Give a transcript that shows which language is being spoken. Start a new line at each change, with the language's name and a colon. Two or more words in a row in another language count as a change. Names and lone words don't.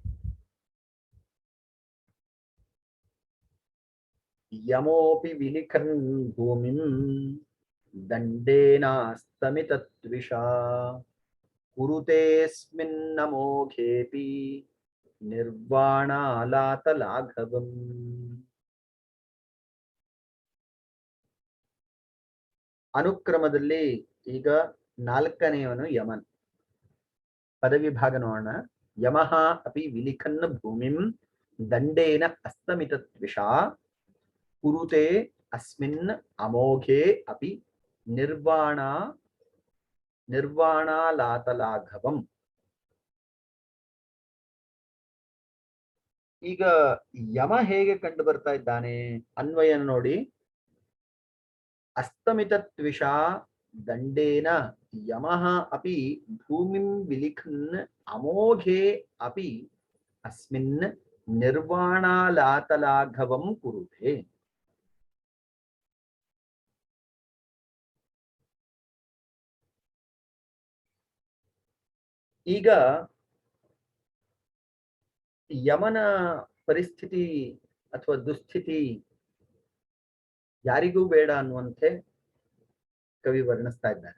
Sanskrit: ಯಮೋಪಿ ವಿಲಿಖನ್ ಭೂಮಿಂ ದಂಡೇನಾಸ್ತಮಿತತ್ವಿಷಾ ಕುರುತೇಸ್ಮಿನ್ನಮೋಘೇಪಿ ನಿರ್ವಾಣಾಲಾತಲಾಘವಂ.
Kannada: ಅನುಕ್ರಮದಲ್ಲಿ ಈಗ 4ನೇಯವನು ಯಮನ್. ಪದವಿಭಾಗ ನೋಡೋಣ.
Sanskrit: ಯಮಃ ಅಪಿ ವಿಲಿಖನ್ ಭೂಮಿಂ ದಂಡೇನ ಅಸ್ತಮಿತತ್ವಿಷಾ ಕುರುತೆ ಅಸ್ಮಿನ್ ಅಮೋಘೇ ಅಪಿ ನಿರ್ವಾಣಾಲಾತಲಾಘವಂ.
Kannada: ಈಗ ಯಮ ಹೇಗೆ ಕಂಡು ಬರ್ತಾ ಇದ್ದಾನೆ ಅನ್ವಯ ನೋಡಿ.
Sanskrit: ಅಸ್ತಮಿತತ್ವಿಷಾ ದಂಡೇನ ಯಮಃ ಅಪಿ ಭೂಮಿಂ ವಿಲಿಖನ್ ಅಮೋಘೇ ಅಪಿ ಅಸ್ಮಿನ್ ನಿರ್ವಾಣಾಲಾತಲಾಘವಂ ಕುರುತೆ.
Kannada: ಈಗ ಯಮನ ಪರಿಸ್ಥಿತಿ ಅಥವಾ ದುಸ್ಥಿತಿ ಯಾರಿಗೂ ಬೇಡ ಅನ್ನುವಂತೆ ಕವಿ ವರ್ಣಿಸ್ತಾ ಇದ್ದಾರೆ.